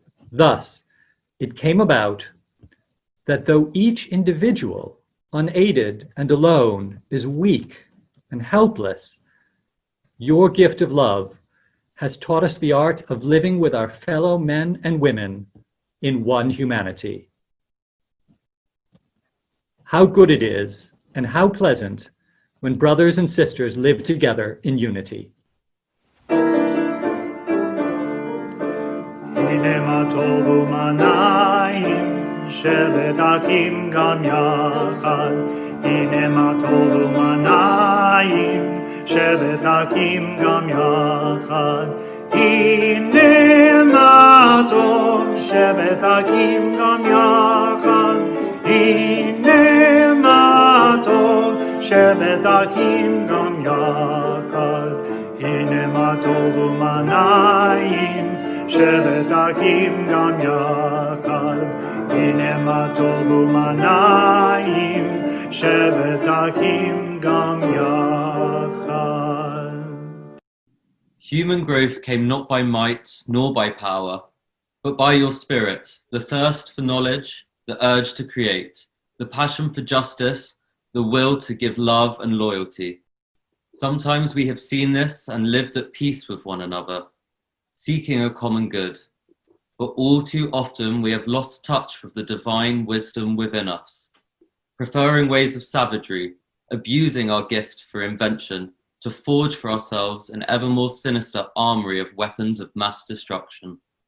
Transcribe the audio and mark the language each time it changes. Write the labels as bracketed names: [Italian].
[English] Thus, it came about that though each individual, unaided and alone, is weak and helpless, your gift of love has taught us the art of living with our fellow men and women in one humanity. How good it is and how pleasant when brothers and sisters live together in unity. [Hebrew] הנה מה טוב ומה נעים, שבת אחים גם יחד. הנה מה טוב ומה נעים, שבת אחים גם יחד. הנה מה טוב, שבת אחים גם יחד. הנה מה טוב, שבת אחים גם יחד. הנה מה טוב ומה נעים, שבת אחים גם יחד. הנה מה טוב ומה נעים, שבת אחים גם יחד. [English] Human growth came not by might nor by power, but by your spirit, the thirst for knowledge, the urge to create, the passion for justice, the will to give love and loyalty. Sometimes we have seen this and lived at peace with one another, seeking a common good, but all too often we have lost touch with the divine wisdom within us, preferring ways of savagery, abusing our gift for invention to forge for ourselves an ever more sinister armory of weapons of mass destruction.